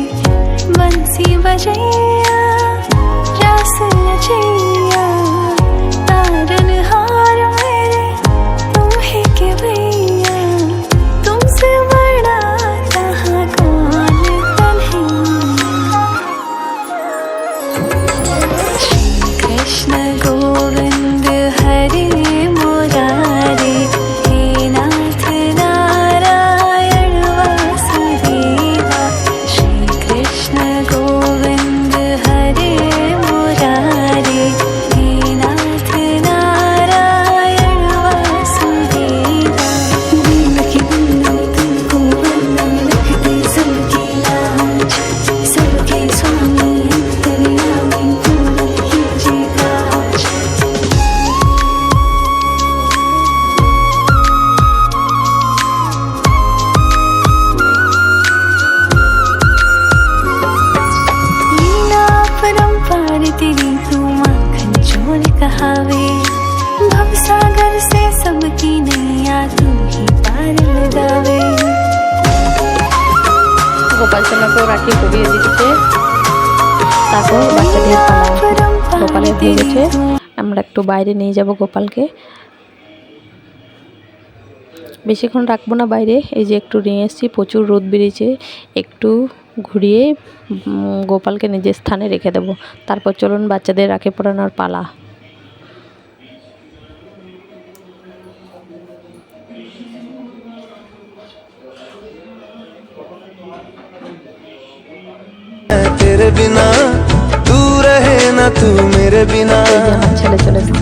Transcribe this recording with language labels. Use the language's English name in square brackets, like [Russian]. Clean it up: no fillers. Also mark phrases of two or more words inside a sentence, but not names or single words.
[Hindi] बंसी बजैया रास रचैया, तारन हार मेरे तुम ही के भैया। तुमसे बड़ा कहाँ कौन कन्हैया। श्री कृष्ण गोविंद हरे मुरारे, हे नाथ नारायण वासुदेवा। श्री कृष्ण गोविंद हरे मुरारे, हे नाथ नारायण वासुदेवा। देवकी नंदन तुमको वंदन, रखते सबकी लाज। सबके स्वामी अंतर्यामी, पूर्ण कीजिए काज। लीला परंपार तेरी तू माखन चोर कहावे। भवसागर से सबकी नैया तू ही पार लगावे। [Bangla] গোপাল সোনাকেও রাখি পরিয়ে দিচ্ছে। তারপর বাচ্চাদের পালা, গোপালের হয়ে গেছে। আমরা একটু বাইরে নিয়ে যাব গোপালকে। বেশিক্ষণ রাখবো না বাইরে, এই যে একটু নিয়ে এসেছি, প্রচুর রোদ বেরিয়েছে। একটু ঘুরিয়ে গোপালকে নিজের স্থানে রেখে দেব। তারপর চলুন বাচ্চাদের রাখি পরানোর পালা। [Hindi] तेरे बिना तू रहे ना तू मेरे बिना। [Bangla] এই যে আমার ছেলে চলে এসেছে।